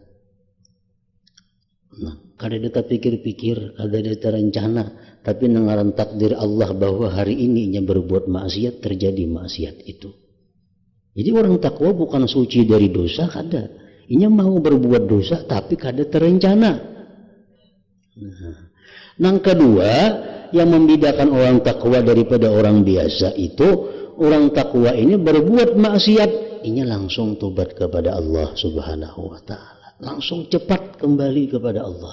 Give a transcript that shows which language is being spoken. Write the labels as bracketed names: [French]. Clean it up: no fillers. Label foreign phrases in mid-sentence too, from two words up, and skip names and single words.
[Banjar] Nah, kada ada terpikir-pikir, kada ada terencana, tapi nengaran takdir Allah bahwa hari ini inya berbuat maksiat, terjadi maksiat itu. [Indonesian] Jadi orang takwa bukan suci dari dosa, kada. [Banjar] Inya mau berbuat dosa tapi kada terencana. [Indonesian] Nah, yang kedua yang membedakan orang takwa daripada orang biasa itu, orang takwa ini berbuat maksiat, inya langsung tobat kepada Allah [Arabic] Subhanahu wa Ta'ala, [Indonesian] langsung cepat kembali kepada Allah.